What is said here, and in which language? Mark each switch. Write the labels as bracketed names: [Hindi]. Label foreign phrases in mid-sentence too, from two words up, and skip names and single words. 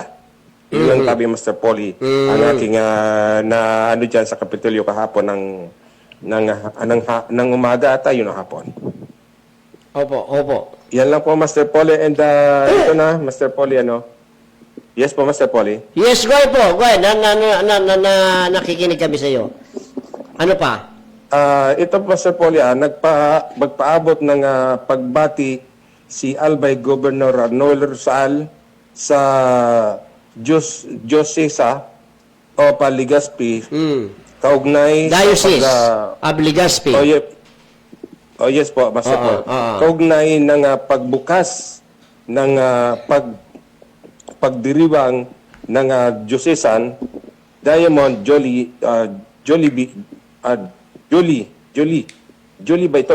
[Filipino] Yun lang sabi Mr. Polly, ang aking na ano dyan sa Kapitolyo kahapon ng umaga at ayun ng hapon. Opo. Yan lang po Mr. Polly and ito na Mr. Polly Yes po Mr. Polly. [English] Yes, go ahead. [Filipino] Nakikinig kami sa iyo. Ano pa? Ito po Mr. Polly, magpaabot ng pagbati si Albay Governor Noel Rosal sa Diocesa o Legazpi kaugnay Diocese of Legazpi. Yes po, Master Paul. Kaugnay ng pagbukas ng pagdiriwang ng Diocesan Diamond Jollibee ba ito?